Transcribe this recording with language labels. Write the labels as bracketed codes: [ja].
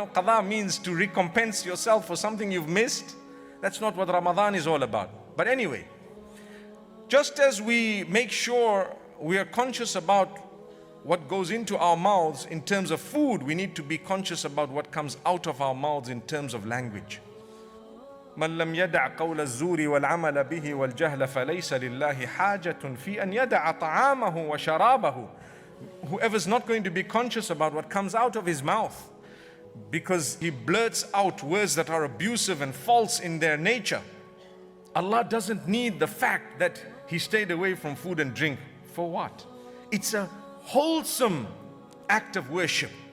[en] Qada means to recompense yourself for something you've missed. That's not what Ramadan is all about. But anyway, just as we make sure we are conscious about what goes into our mouths in terms of food, we need to be conscious about what comes out of our mouths in terms of language. [ar] من لم يدع قول الزور والعمل به والجهل فليس لله حاجة في أن يدع طعامه وشرابه. [en] Whoever's not going to be conscious about what comes out of his mouth, because he blurts out words that are abusive and false in their nature, Allah doesn't need the fact that he stayed away from food and drink. For what? It's a wholesome act of worship.